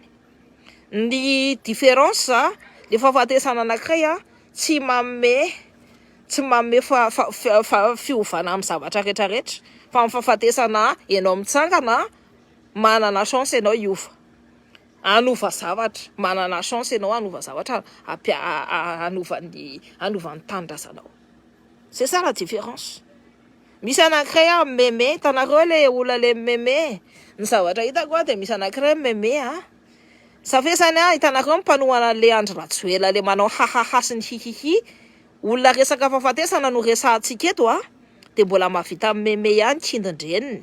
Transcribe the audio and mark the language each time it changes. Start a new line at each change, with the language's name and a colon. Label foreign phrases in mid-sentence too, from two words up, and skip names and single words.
Malagasy: Ny différence le fahafatesana anankiray tsy manome fiovana amin'ny zavatra rehetrarehetra fa amin'ny fahafatesana ianao mitsangana manana chance ianao hiova anova zavatra manana chance ianao anova zavatra anovan'ny tany-drazanao.
French: C'est ça la différence.
Malagasy: Misy anankiray meme hitanareo le olona le meme ny zavatra hitako dia misy anankiray meme safesany hitanareo mpanohana le Andry Rajoelina le manao hahaha sy ny hihihi olona resaka fahafatesana no resahantsika eto dia mbola mahavita meme ihany kindindreniny.